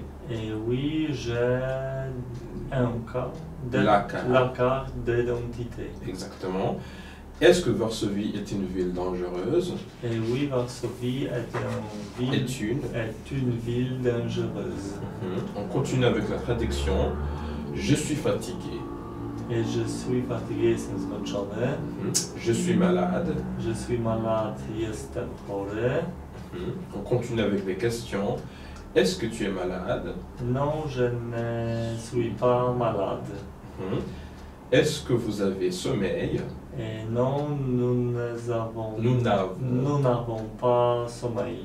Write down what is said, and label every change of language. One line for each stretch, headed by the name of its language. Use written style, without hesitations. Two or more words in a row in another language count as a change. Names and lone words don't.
French: Et oui, j'ai la carte d'identité. Exactement. Est-ce que Varsovie est une ville dangereuse? Et oui, Varsovie est une ville dangereuse. On continue avec la traduction. Je suis fatigué. Et je suis fatigué,
Polish: jestem zmęczony.
French: Je suis malade. Je suis malade,
Polish: jestem chory.
French: On continue avec les questions. Est-ce que tu es malade? Non, je ne suis pas malade. Est-ce que vous avez sommeil? Et non, nous n'avons pas sommeil.